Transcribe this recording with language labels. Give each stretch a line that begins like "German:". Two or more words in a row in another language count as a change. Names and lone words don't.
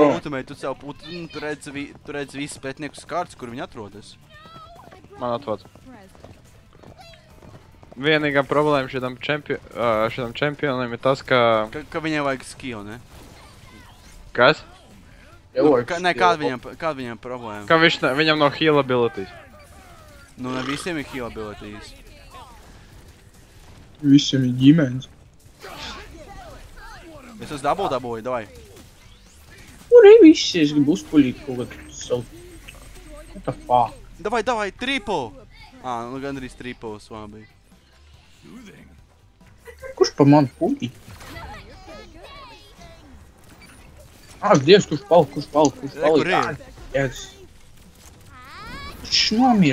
Latvian: Tu redzi visus pētniekus uz kārtas, kur viņi atrodas. Man atvāc. Vienīgā problēma šitam čempionam ir tas, ka... Ka viņai vajag skill, ne? Kas? Nē, kāda viņam problēma? Ka viņam nav
English: heal abilities.
Latvian: Nu, ne visiem ir
English: heal abilities.
Latvian: Visiem ir ģimenes. Es esmu dabūju, davai. Kur ir visi? Es gribu uzpuļīt kaut kādu savu...
English: What the fuck?
Latvian: Davai, triple! Nu gandrīz triples labi. Kurš pa mani puļī? Dievs, kurš palika? Kur ir? Jēgas. Viņš nomira.